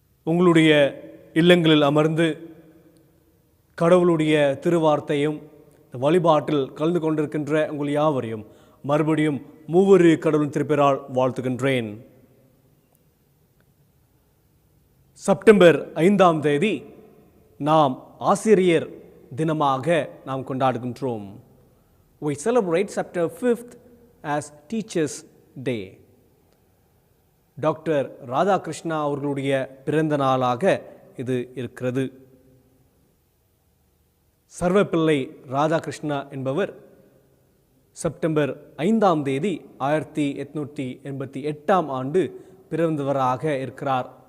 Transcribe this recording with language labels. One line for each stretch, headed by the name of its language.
Tamil: உங்களுடைய இல்லங்களில் அமர்ந்து கடவுளுடைய திருவார்த்தையும் வழிபாட்டில் கலந்து கொண்டிருக்கின்ற உங்கள் யாவரையும் மறுபடியும் மூவரு கடவுளின் திருப்பேரால் வாழ்த்துகின்றேன். செப்டம்பர் 5ஆம் தேதி நாம் ஆசிரியர் தினமாக நாம் கொண்டாடுகின்றோம்.
English: We celebrate September 5th as Teachers Day.
Tamil: Doctor Radhakrishna அவர்களுடைய பிறந்த நாளாக இது இருக்கிறது. சர்வப்பிள்ளை ராதாகிருஷ்ணா என்பவர் செப்டம்பர் 5ஆம் தேதி 1888ஆம் ஆண்டு பிறந்தவராக இருக்கிறார்.